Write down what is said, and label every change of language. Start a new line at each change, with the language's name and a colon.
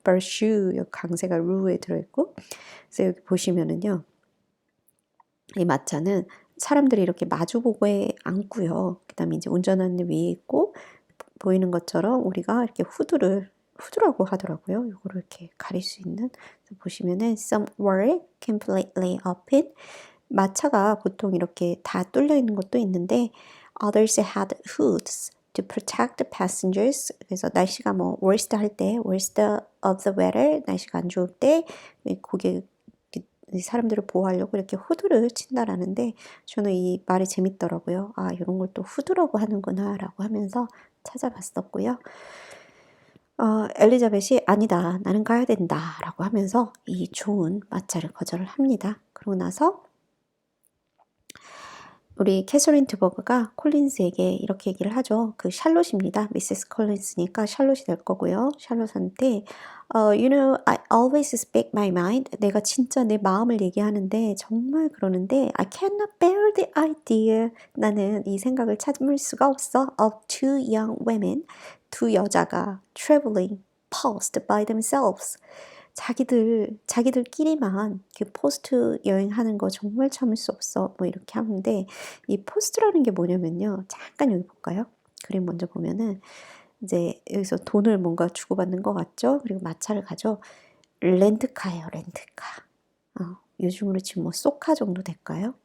Korean: 버슈 강세가 루에 들어있고, 그래서 여기 보시면은요, 이 마차는 사람들이 이렇게 마주보고 앉고요. 그다음에 이제 운전하는 위에 있고 보이는 것처럼 우리가 이렇게 후드라고 하더라고요. 이거를 이렇게 가릴 수 있는. 그래서 보시면은
English: some were completely open.
Korean: 마차가 보통 이렇게 다 뚫려 있는 것도 있는데
English: others had hoods to protect the passengers.
Korean: 그래서 날씨가 뭐 worst 할 때,
English: worst of the weather,
Korean: 날씨가 안 좋을 때 고개 사람들을 보호하려고 이렇게 후드를 친다라는데 저는 이 말이 재밌더라고요. 아, 이런 걸 또 후드라고 하는구나 라고 하면서 찾아봤었고요. 엘리자벳이 아니다, 나는 가야 된다 라고 하면서 이 좋은 마차를 거절을 합니다. 그러고 나서 우리 캐서린 드버그가 콜린스에게 이렇게 얘기를 하죠. 그 샬롯입니다. 미세스 콜린스니까 샬롯이 될 거고요.
English: 샬롯한테 you know, I always speak my mind.
Korean: 내가 진짜 내 마음을 얘기하는데 정말 그러는데
English: I cannot bear the idea.
Korean: 나는 이 생각을 참을 수가 없어.
English: Of two young women.
Korean: 두 여자가
English: traveling past by themselves.
Korean: 자기들끼리만 그 포스트 여행하는 거 정말 참을 수 없어. 뭐 이렇게 하는데 이 포스트라는 게 뭐냐면요. 잠깐 여기 볼까요? 그림 먼저 보면은 이제 여기서 돈을 뭔가 주고받는 것 같죠? 그리고 마차를 가죠. 렌트카예요, 렌트카. 요즘으로 지금 뭐 쏘카 정도 될까요?